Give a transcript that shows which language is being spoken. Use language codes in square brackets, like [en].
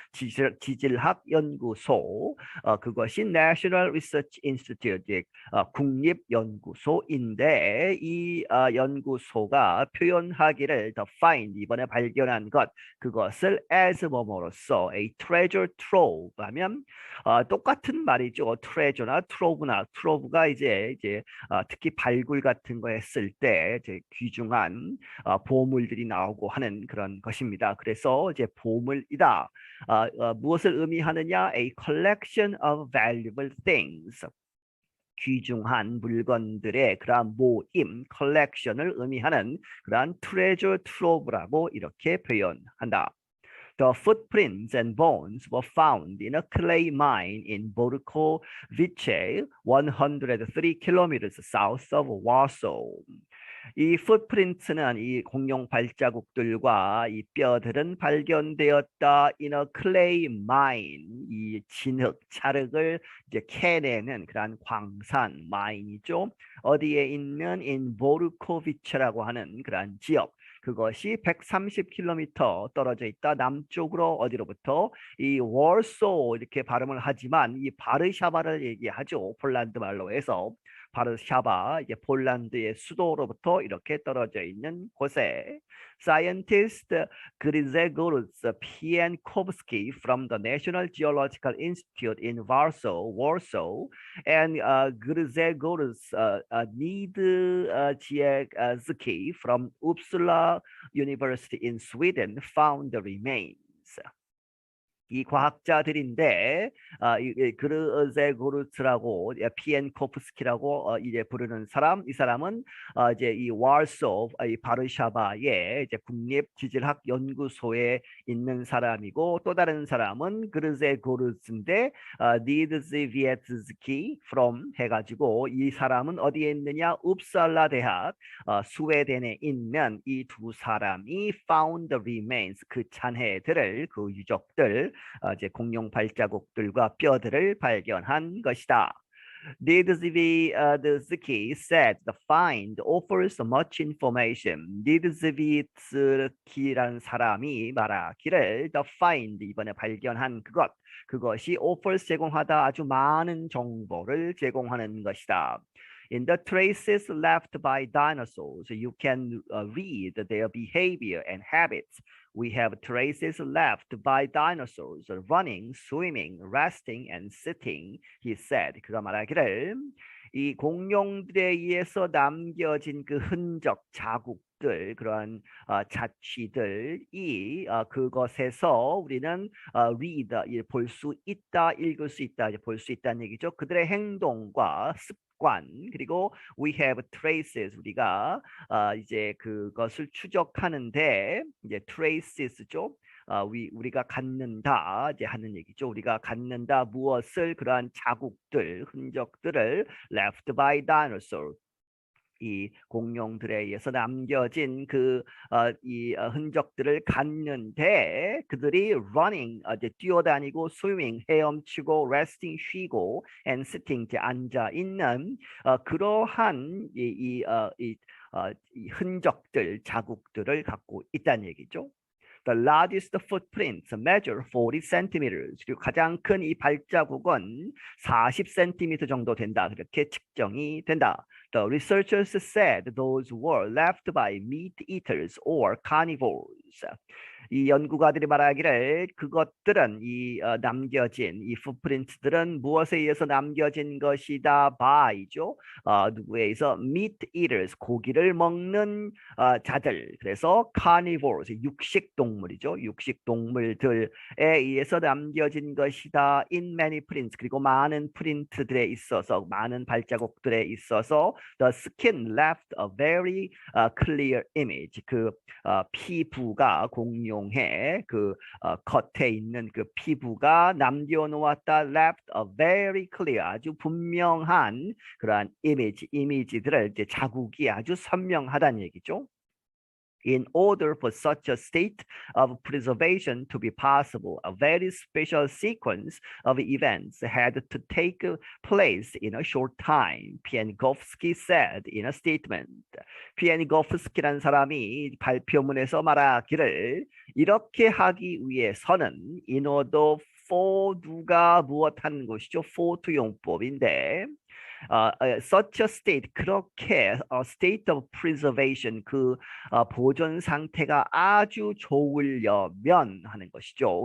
[ko] 지질학 연구소 그것이 [en] National Research Institute [ko] 국립연구소인데 이 연구소가 표현하기를 [en] the find [ko] 이번에 발견한 것 그것을 as 뭐뭐로써 [en] a treasure trove [ko] 하면 똑같은 말이죠. treasure나 trove가 이제 특히 발굴 같은 거 했을 때 이제 귀중한 보물들이 나오고 하는 그런 것입니다. 그래서 이제 보물이다. 무엇을 의미하느냐? [en] A collection of valuable things. [ko] 귀중한 물건들의 그러한 모임, collection을 의미하는 그러한 treasure trove라고 이렇게 표현한다. [en] The footprints and bones were found in a clay mine in Borkowice, 103 kilometers south of Warsaw. [ko] 이 footprints는 이 공룡 발자국들과 이 뼈들은 발견되었다 [en] in a clay mine [ko] 이 찰흙을 이제 캐내는 그러한 광산 마인이죠. 어디에 있는 in 보르코비체라고 하는 그러한 지역. 그것이 130km 떨어져 있다. 남쪽으로 어디로부터 이 월소 이렇게 발음을 하지만 이 바르샤바를 얘기하죠. 폴란드 말로 해서 바르샤바 이제 폴란드의 수도로부터 이렇게 떨어져 있는 곳에 [en] Scientist Grzegorz Pienkowski from the National Geological Institute in Warsaw and Grzegorz Niedzwiecki from Uppsala University in Sweden found the remains. [ko] 이 과학자들인데 그르제고르츠라고 피엔코프스키라고 이제 부르는 사람, 이 사람은 이제 이 warsaw, 이 바르샤바의 이제 국립지질학 연구소에 있는 사람이고 또 다른 사람은 그르제고르츠인데 니드즈비에츠키 from 해가지고 이 사람은 어디에 있느냐? 웁살라 대학 스웨덴에 있는 이 두 사람이 [en] found the remains [ko] 그 잔해들을 그 유적들 이제 공룡 발자국들과 뼈들을 발견한 것이다. [en] Niedzwiecki said the find offers much information. [ko] 니dzwiecki라는 사람이 말하기를 [en] the find [ko] 이번에 발견한 그것이 offers 제공하다 아주 많은 정보를 제공하는 것이다. [en] In the traces left by dinosaurs, you can read their behavior and habits. We have traces left by dinosaurs running, swimming, resting, and sitting, he said. [ko] 그가 말하기를 이 공룡들에 의해서 남겨진 그 흔적, 자국들, 그러한 자취들이 그것에서 우리는 read, 볼 수 있다, 읽을 수 있다, 볼 수 있다는 얘기죠. 그들의 행동과 습관, 그리고 [en] we have traces, [ko] 우리가 이제 그것을 추적하는데 이제 traces죠. 우리가 갖는다 이제 하는 얘기죠. 우리가 갖는다 무엇을 그러한 자국들, 흔적들을 [en] left by dinosaur. [ko] 이 공룡들에 의해서 남겨진 이 흔적들을 갖는데 그들이 running 이제 뛰어다니고 swimming 헤엄치고 resting 쉬고 and sitting 이제 앉아 있는 그러한 이 흔적들 자국들을 갖고 있다는 얘기죠. [en] The largest footprints measure 40 centimeters. [ko] 그리고 가장 큰 이 발자국은 40cm 정도 된다. 그렇게 측정이 된다. [en] The researchers said those were left by meat eaters or carnivores. [ko] 이 연구가들이 말하기를 그것들은 남겨진 이 풋프린트들은 무엇에 의해서 남겨진 것이다 by죠. 누구에 의해서 [en] meat eaters [ko] 고기를 먹는 자들. 그래서 carnivores 육식 동물이죠. 육식 동물들에 의해서 남겨진 것이다. [en] in many prints [ko] 그리고 많은 프린트들에 있어서 많은 발자국들에 있어서 [en] the skin left a very clear image. [ko] 피부가 공룡의 겉에 있는 그 피부가 남겨놓았다. [en] left a very clear [ko] 아주 분명한 그러한 이미지들을 이제 자국이 아주 선명하다는 얘기죠. [en] In order for such a state of preservation to be possible, a very special sequence of events had to take place in a short time, Pienigovsky said in a statement. [ko] 피에니고프스키라는 사람이 발표문에서 말하기를 이렇게 하기 위해서는 [en] in order for [ko] 누가 무엇하는 것이죠? for 투용법인데 [en] such a state [ko] 그렇게 [en] state of preservation [ko] 보존 상태가 아주 좋으려면 하는 것이죠.